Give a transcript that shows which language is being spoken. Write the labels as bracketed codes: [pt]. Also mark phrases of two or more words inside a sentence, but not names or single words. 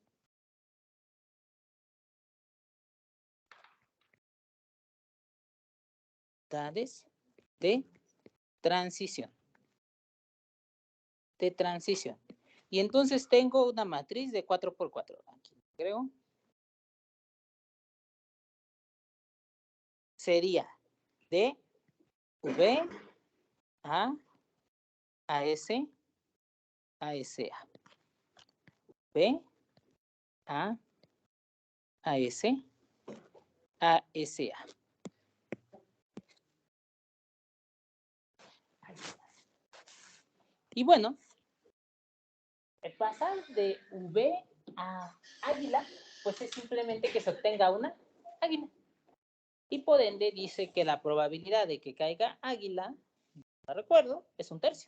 [es] Probabilidades de transición. Y entonces tengo una matriz de 4x4. Aquí creo. Sería de V a S a SA. V a S a SA. Y bueno, el pasar de V a águila, pues es simplemente que se obtenga una águila. Y por ende dice que la probabilidad de que caiga águila, no recuerdo, es 1/3.